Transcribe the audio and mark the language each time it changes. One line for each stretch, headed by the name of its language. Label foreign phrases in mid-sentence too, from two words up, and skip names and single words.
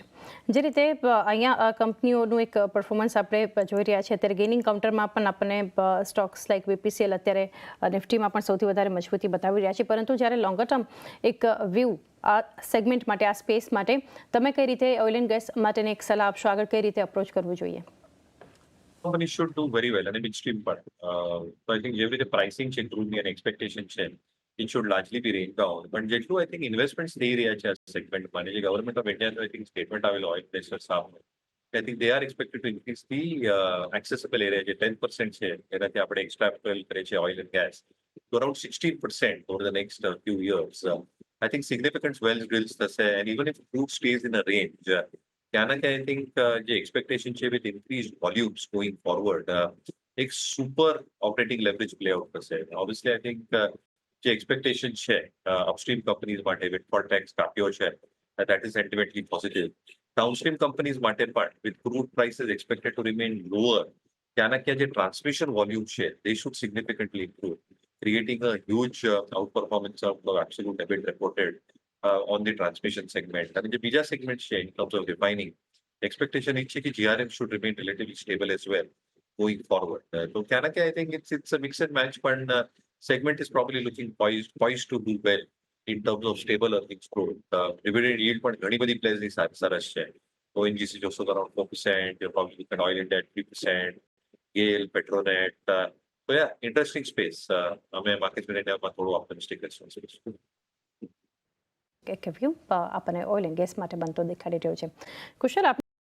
Gujarati: જે રીતે અહીંયા કંપનીઓનું એક પરફોર્મન્સ આપણે જોઈ રહ્યા છીએ અત્યારે,
English: gaining counterમાં
Gujarati: પણ આપણને
English: stocks like
Gujarati: બીપીસીએલ અત્યારે નિફ્ટીમાં પણ સૌથી વધારે મજબૂતી બતાવી રહ્યા છે. પરંતુ જ્યારે
English: longer term
Gujarati: એક વ્યૂ આ સેગમેન્ટ માટે, આ સ્પેસ માટે, તમે કઈ રીતે
English: oil and gas
Gujarati: માટેની એક સલાહ આપશો? આગળ કઈ રીતે અપ્રોચ કરવું જોઈએ?
English: Company should do very well અને midstream પર. So I think
Gujarati: જેવી રીતે પ્રાઇસિંગ છે, ક્રૂડની અને એક્સપેક્ટેશન છે,
English: it should largely be range bound.
Gujarati: પણ જેટલું
English: I think investments
Gujarati: થઈ રહ્યા છે આ સેગમેન્ટમાં, જે
English: government of Indiaનો I think statement
Gujarati: આવેલો
English: oil pressure
Gujarati: સામે,
English: I think they are expected to increase the accessible area,
Gujarati: જે 10% છે એનાથી આપણે એક્સ્ટ્રાપોલ કરીએ છીએ
English: oil and gas, to around 16% over the next few years. I think significant wells drills થશે, and even if crude stays in a range, ત્યાંના I think જે એક્સપેક્ટેશન છે with increased volumes going forward, એક super operating leverage play out થશે. obviously I think જે એક્સપેક્ટેશન છે upstream companies માટે windfall tax
Gujarati: કાપ્યો છે,
English: that is sentimentally positive. downstream companies
Gujarati: માટે પણ
English: with crude prices expected to remain lower,
Gujarati: ત્યાંના ક્યાં જે
English: transmission volume છે they should significantly improve, creating a huge out performance of absolute EBIT reported on the transmission segment.
Gujarati: અને જે બીજા સેગમેન્ટ છે
English: in terms of refining, expectation
Gujarati: એ છે કે
English: GRM should remain relatively stable as well going forward.
Gujarati: તો ત્યાંના કે
English: I think it's a mix and match, પણ segment is probably looking poised to do well in terms of stable earnings growth. Dividend yield
Gujarati: પણ ઘણી બધી
English: players
Gujarati: ની સરસ છે.
English: ONGC
Gujarati: જોશો તો
English: around 4%, you're probably looking at oil India at 3%, GAIL, Petronet. So yeah, interesting space.
Gujarati: અમે માર્કેટ મિનિટમાં થોડું optimistic રહેશું. એક વ્યૂ આપણને
English: oil and gas
Gujarati: માટે બનતો દેખાડી રહ્યો છે. કુશલ, આપ